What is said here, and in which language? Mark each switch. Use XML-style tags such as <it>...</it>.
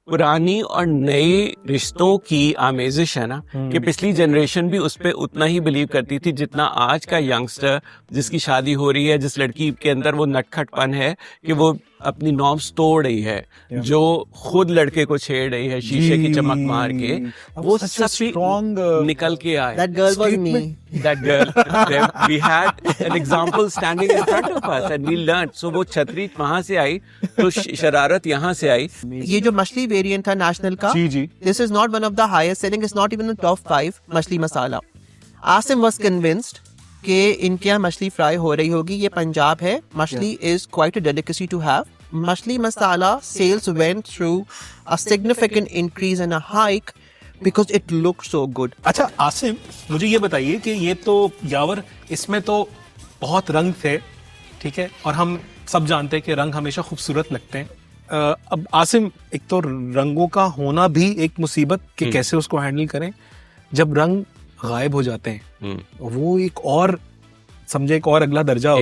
<hi>पुरानी और नए रिश्तों की आमेजिश है ना, कि पिछली जनरेशन भी उस पे उतना ही बिलीव करती थी जितना आज का यंगस्टर जिसकी शादी हो रही है, जिस लड़की के अंदर वो नटखटपन है कि वो अपनी नॉर्म्स तोड़ रही है, जो खुद लड़के को छेड़ रही है शीशे की चमक मार के, वो सब निकल के आए।</hi> <en>That girl was me. That girl, we had an example standing in front of us and we learned.</en> <hi>So वो छतरी वहां से आई तो शरारत यहाँ से आई। ये जो मछली वेरिएंट था नेशनल का,</hi> <en>this is not one of the highest selling, it's not even the top 5 machli masala.</en> <hi>आसिम</hi> <en>was convinced</en> <hi>कि इनके यहाँ मछली फ्राई हो रही होगी, ये पंजाब है, मछली</hi> <en>is quite a delicacy to have। Machli masala sales went through a significant increase and a hike because it looked so good।</en> <hi>अच्छा आसिम, मुझे ये बताइए कि ये तो यावर, इसमें तो बहुत रंग थे, ठीक है, और हम सब जानते हैं कि रंग हमेशा खूबसूरत लगते हैं। अब आसिम, एक तो रंगों का होना भी एक मुसीबत कि कैसे उसको हैंडल करें। जब रंग गायब हो जाते हैं वो एक और समझे एक और अगला दर्जा होता है,</hi>